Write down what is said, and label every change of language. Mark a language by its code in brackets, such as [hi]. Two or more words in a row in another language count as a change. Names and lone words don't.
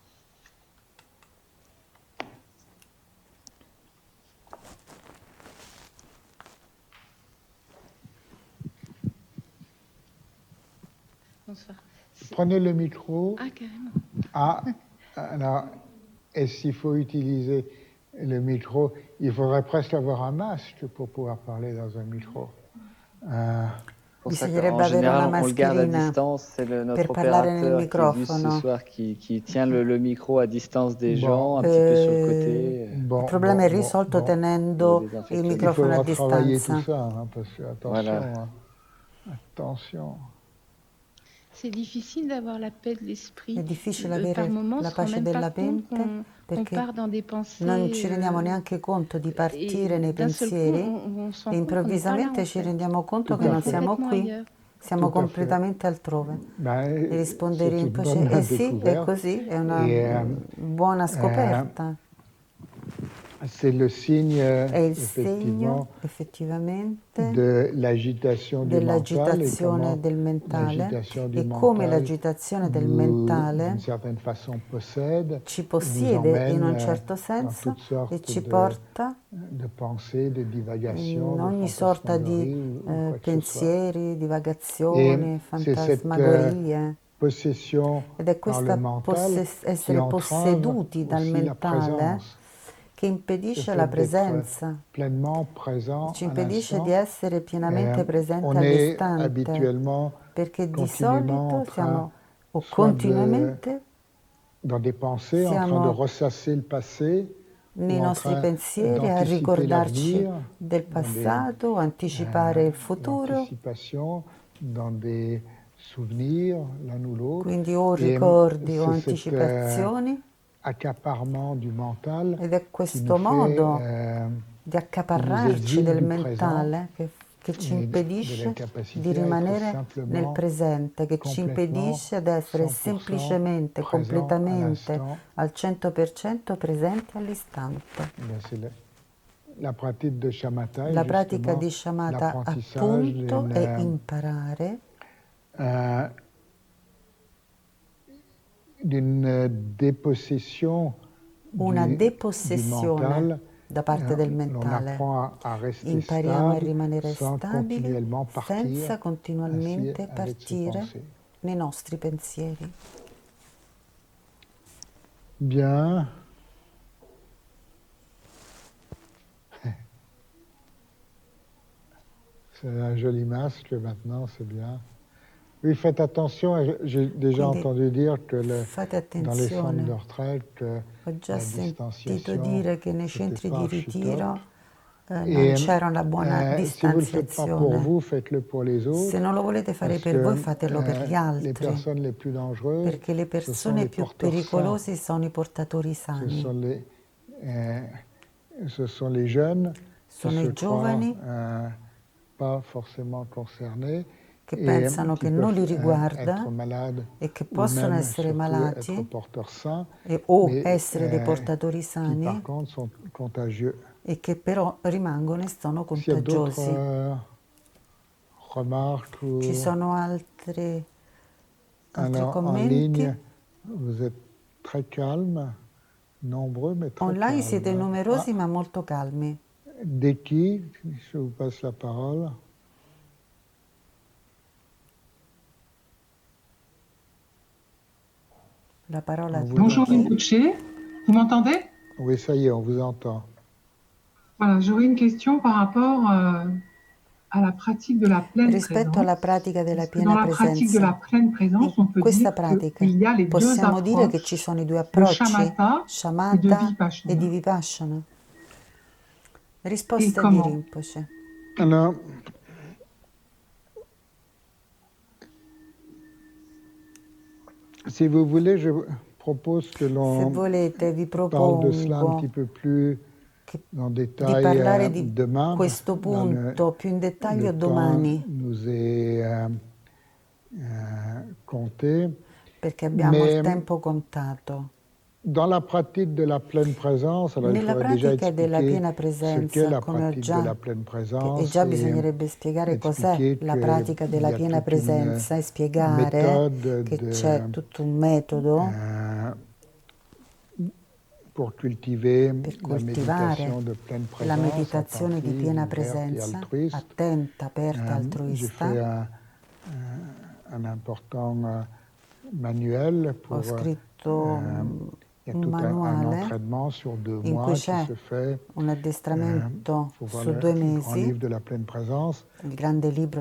[fr] Bonsoir. Prenez le micro. Ah, carrément. Ah, alors, est-ce qu'il faut utiliser le micro? Il faudrait presque avoir un masque pour pouvoir parler dans un micro. Pour ça [it] Bisognerebbe [fr] qu'en [it] avere una [fr] général, on le garde à [it] mascherina [fr] distance. C'est [it] per [fr] notre [it] parlare nel [fr] opérateur qui est venu ce [it] microfono. [fr] soir qui tient le micro à distance des gens, Bon, un petit peu sur le côté. [it] Il [fr] bon, [it] problema è [fr] bon, [it] risolto [fr] bon. Pour le [it] tenendo il [fr] désinfecter. Il [it] microfono a [fr] faudra travailler tout [it] distanza. [fr] ça, hein, parce que attention, Voilà. attention. C'est difficile d'avoir la paix de l'esprit. [it] È difficile [fr] Par [it] avere [fr] moments, on [it] la [fr] se rend [it] pace [fr] même pas [it] della [fr] compte [it] mente [fr] qu'on [it] perché [fr] part dans des pensées. [it] non ci rendiamo neanche conto di partire nei [fr] d'un seul coup, [it] pensieri [fr] on se [it] e [fr] rend compte qu'on n'est pas là, [it] improvvisamente [fr] en [it] ci [fr] fait. [it] rendiamo conto [fr] Tout [it] che [fr] à [it] non [fr] fait. [it] siamo [fr] Complètement [it] qui, [fr] ailleurs. [it] siamo [fr] Tout à fait. [it] completamente altrove. [fr] Ben, [it] E rispondere [fr] c'est [it] in [fr] une [it] pace, [fr] bonne [it] eh sì, è [fr] découverte. [it] così, è una [fr] Et, [it] buona scoperta. [fr] c'est le signe, [it] È il segno, [fr] effectivement, [it] effettivamente, [fr] de l'agitation du mental et comment [it] dell'agitazione del mentale [fr] l'agitation du [it] e come [fr] mental [it] l'agitazione del [fr] nous, [it] mentale [fr] d'une certaine façon, possède [it] ci [fr] et nous [it] possiede in un [fr] emmène [it] certo [fr] dans [it] senso [fr] toutes sortes [it] e ci porta [fr] de pensées, de divagations, [it] in [fr] de [it] ogni sorta di [fr] fantasmagorie ou quoi que ce soit. [it] pensieri, [fr] Et [it] divagazioni, [fr] c'est cette [it] fantasmagorie. [fr] possession [it] Ed è [fr] par le [it] questa [fr] mental qui [it] essere [fr] entrave [it] posseduti dal [fr] aussi la [it] mentale [fr] présence. [it] che [fr] Le [it] impedisce [fr] fait [it] la [fr] d'être [it] presenza, [fr] pleinement présent [it] ci [fr] à [it] impedisce di [fr] l'instant. [it] essere pienamente presenti [fr] On est [it] all'istante, [fr] habituellement [it] perché di [fr] continuellement en [it] solito [fr] train [it] siamo, o [fr] soit [it] continuamente [fr] dans des pensées, en train de [it] siamo [fr] ressasser le passé [it] nei [fr] en [it] nostri [fr] train [it] pensieri, a [fr] d'anticiper [it] ricordarci [fr] l'avenir, [it] del passato, anticipare il futuro. [fr] l'anticipation dans des souvenirs l'un ou l'autre. [it] Quindi o [fr] Et [it] ricordi o [fr] c'est cet [it] anticipazioni, [fr] accaparement du mental [it] ed è [fr] qui [it] questo [fr] nous fait [it] modo di [fr] qui nous [it] accaparrarci [fr] exime [it] del [fr] du présent [it] mentale che ci [fr] et de [it] impedisce [fr] l'incapacité [it] di [fr] à être [it] rimanere nel [fr] simplement [it] presente, che ci [fr] complètement impedisce ad essere 100% [it] semplicemente, [fr] présent à [it] completamente [fr] l'instant. [it] al 100% presenti all'istante. [fr] Ben, c'est la pratique de shamatha est [it] La pratica [fr] justement [it] di shamatha [fr] l'apprentissage [it] appunto è imparare [fr] d'une dépossession [it] una [fr] du [it] depossessione [fr] mental. [it] da parte del [fr] On [it] mentale. [fr] apprend à rester [it] Impariamo a [fr] stable [it] rimanere [fr] sans [it] stabili [fr] continuellement partir [it] senza [fr] ainsi [it] continuamente [fr] avec ses [it] partire [fr] pensées. [it] nei nostri pensieri. [fr] Bien. C'est un joli masque maintenant, c'est bien. Oui, faites attention. J'ai déjà [it] Quindi [fr] entendu dire que [it] fate [fr] dans les centres de [it] attenzione. [fr] retraite, [it] Ho già [fr] la [it] sentito [fr] distanciation, [it] dire che nei [fr] c'était [it] centri [fr] pas [it] di [fr] archi top. [it] ritiro non [fr] Et [it] c'era una buona [fr] si vous ne le faites pas pour [it] distanziazione. [fr] vous, faites-le pour les [it] Se [fr] autres. [it] non lo volete fare [fr] Parce [it] per voi, [fr] que [it] fatelo per gli [fr] les [it] altri, [fr] personnes les plus dangereuses, [it] perché le [fr] ce sont [it] persone [fr] les [it] più [fr] porteurs sains. [it] pericolose sono i portatori [fr] Ce [it] sani. [fr] sont les jeunes qui [it] Sono [fr] se [it] i [fr] croient [it] giovani [fr] pas forcément concernés [it] che [fr] et [it] pensano [fr] qui [it] che non li [fr] peuvent [it] riguarda [fr] être malades [it] e che [fr] ou [it] possono [fr] même [it] essere [fr] surtout être [it] malati [fr] porteurs sains, [it] o [fr] mais [it] essere dei portatori [fr] qui [it] sani [fr] par contre sont contagieux. [it] e che però rimangono e sono [fr] S'il y a d'autres [it] contagiosi. [fr] remarques [it] Ci [fr] ou [it] sono altri [fr] alors en [it] commenti? [fr] ligne, vous êtes très calme, nombreux mais très [it] Online siete [fr] calme. [it] numerosi ma molto calmi. [fr] Deki, je vous passe la parole. [it] La parola a [fr] Bonjour [it] te. [fr] Rinpoche, vous m'entendez? Oui, ça y est, on vous entend. Voilà, j'aurais une question par rapport à la pratique de la pleine [it] Rispetto alla [fr] présence. [it] pratica della [fr] Est-ce que dans [it] piena [fr] la pratique de la [it] presenza, [fr] pleine présence, on [it] in [fr] peut [it] questa [fr] dire [it] pratica [fr] qu'il y a les deux [it] possiamo dire che ci [fr] approches [it] sono i due [fr] de [it] approcci, [fr] shamatha et de [it] shamatha e [fr] vipassana? [it] di vipassana? [fr] Et [it] Risposta di [fr] comment? [it] Rinpoche. [fr] Alors, si vous voulez, je propose que [it] Se [fr] l'on [it] volete vi [fr] parle de cela un petit [it] propongo [fr] peu plus en [it] di [fr] détail [it] parlare di [fr] demain. [it] questo punto più in dettaglio [fr] Le temps [it] domani, [fr] nous est compté. [it] perché abbiamo il [fr] Mais [it] tempo contato. [fr] dans la pratique de la pleine présence, alors il [it] Nella [fr] faudrait déjà [it] pratica della [fr] expliquer [it] piena [fr] ce qu'est [it] presenza, [fr] la [it] come ho [fr] pratique de [it] già, [fr] la pleine [it] e [fr] présence [it] già [fr] et [it] bisognerebbe spiegare cos'è [fr] expliquer [it] la pratica [fr] qu'il [it] della [fr] y a [it] piena [fr] toute une [it] presenza e spiegare [fr] méthode [it] che c'è tutto un metodo [fr] pour cultiver [it] per [fr] la méditation [it] coltivare [fr] de pleine [it] la [fr] présence, [it] meditazione di [fr] attentive, [it] piena [fr] ouverte et [it] presenza, [fr] altruiste. [it] attenta, aperta, [fr] J'ai fait [it] altruista. [fr] un important manuel [it] Ho [fr] pour... [it] scritto [fr] il y a [it] un [fr] tout un [it] manuale [fr] entraînement sur 2 [it] in [fr] mois [it] cui [fr] qui [it] c'è [fr] se fait. [it] un addestramento [fr] Faut voir [it] su 2 [fr] le grand [it] mesi, [fr] livre de la pleine présence. [it] il grande libro